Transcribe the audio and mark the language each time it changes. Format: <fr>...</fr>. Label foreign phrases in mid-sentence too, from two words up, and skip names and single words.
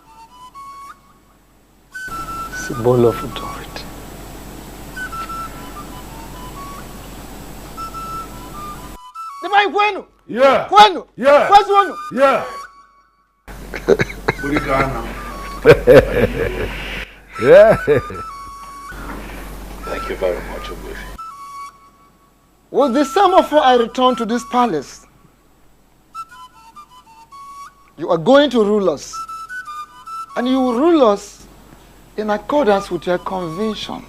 <en>Symbol of authority.</en> <ig>Divine kwenu?</ig> <en>Yeah.</en> <ig>Kwenu?</ig> <en>Yeah.</en> <ig>Kwezi wenu?</ig> <en>Yeah.</en> <ig>Burikana.</ig> <en>Yeah. Thank you very much, Ogbefi. With the semaphore I return to this palace. You are going to rule us. And you will rule us in accordance with your conviction.</en>